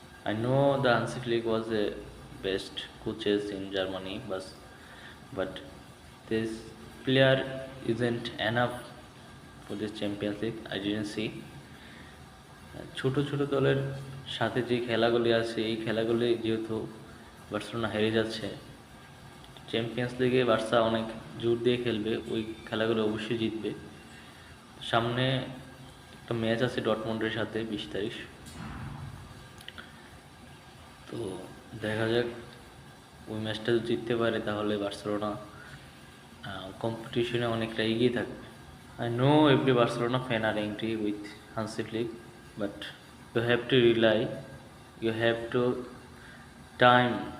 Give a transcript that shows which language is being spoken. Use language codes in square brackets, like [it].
[en] I know the Hansi Flick was the best coaches in Germany, but this player isn't enough for this Champions League. I didn't see. [bn] ছোট ছোট দলের সাথে যে খেলাগুলি আছে, এই খেলাগুলি যেহেতু বার্সেলোনা হেরে যাচ্ছে, চ্যাম্পিয়ন্স লিগে বার্সা অনেক জোর দিয়ে খেলবে, ওই খেলাগুলো অবশ্যই জিতবে। সামনে একটা ম্যাচ আছে ডটমন্ডের সাথে 20 তারিখ। তো দেখা যাক, ওই ম্যাচটা যদি জিততে পারে তাহলে বার্সেলোনা কম্পিটিশনে অনেকটা এগিয়ে থাকবে। [en] I know every Barcelona fan are angry with Hansi Flick, but you have to rely, you have to time.